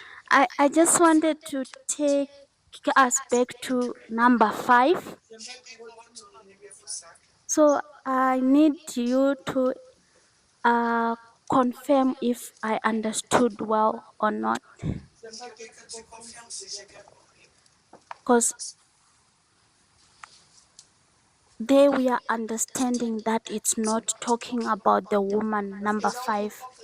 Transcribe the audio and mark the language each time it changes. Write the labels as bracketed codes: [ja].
[en] I just wanted to take us back to number 5. [fr] J'aimerais qu'on retourne au numéro 5. [en] So I need you to confirm if I understood well or not. [fr] J'aimerais que tu confirmes si j'ai bien compris. [en] Because there we are understanding that it's not talking about the woman, number 5.